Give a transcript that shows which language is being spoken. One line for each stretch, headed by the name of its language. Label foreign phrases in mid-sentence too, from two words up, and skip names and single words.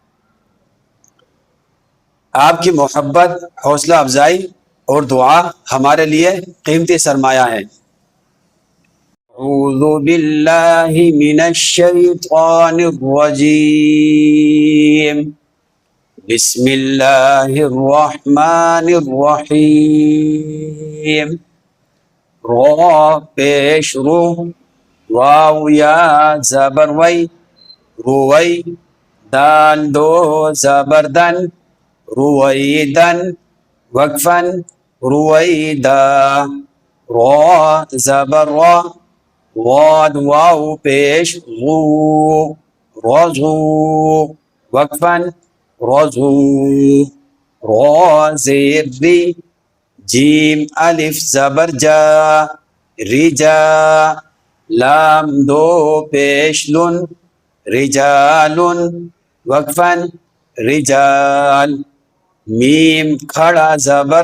Urdu: آپ کی محبت، حوصلہ افزائی اور دعا ہمارے لیے قیمتی سرمایہ ہے۔
Arabic: اعوذ باللہ من الشیطان الرجیم، بسم اللہ الرحمن الرحیم۔
Urdu: را پیش رو، واو یا زبر وی، روی، دال دو زبردن، رویدن، وقفن، رویدا، را زبر را، واد واو پیش غو، رزو، وقفن، رزو، را زیر ری، جیم الف زبر جا، رجا، لام دو پیش لن، رجالن، وقفن، رجال، میم کھڑا زبر